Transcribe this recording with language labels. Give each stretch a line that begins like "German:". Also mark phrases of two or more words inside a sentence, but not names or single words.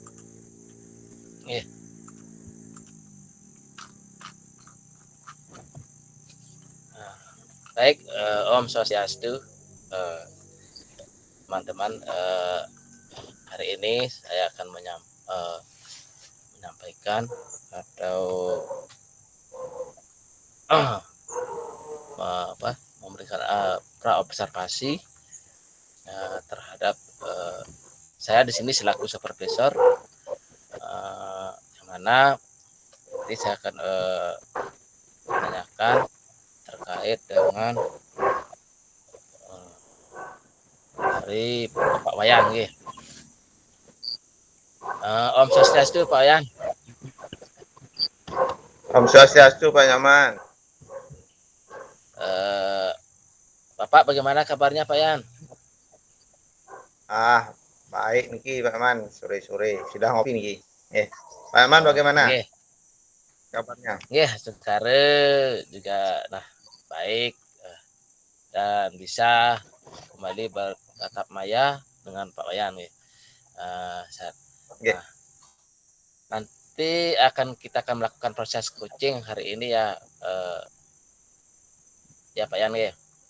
Balinese: Baik, Om Swastiastu,
Indonesian: teman-teman. Hari ini saya akan menyampaikan atau memberikan praobservasi terhadap saya di sini selaku supervisor, yang mana nanti saya akan menanyakan terkait dengan dari Pak Wayan,
Balinese: Om Swastiastu
Indonesian: Pak Wayan.
Balinese: Om Swastiastu Pak Nyoman.
Indonesian: Bapak bagaimana kabarnya Pak Yan? Baik niki Pak Man, sore-sore sudah ngopi niki. Pak Man bagaimana kabarnya? Sekarang juga baik, dan bisa kembali bertatap maya dengan Pak Wayan. Nanti kita akan melakukan proses coaching hari ini ya, ya Pak Yan ya.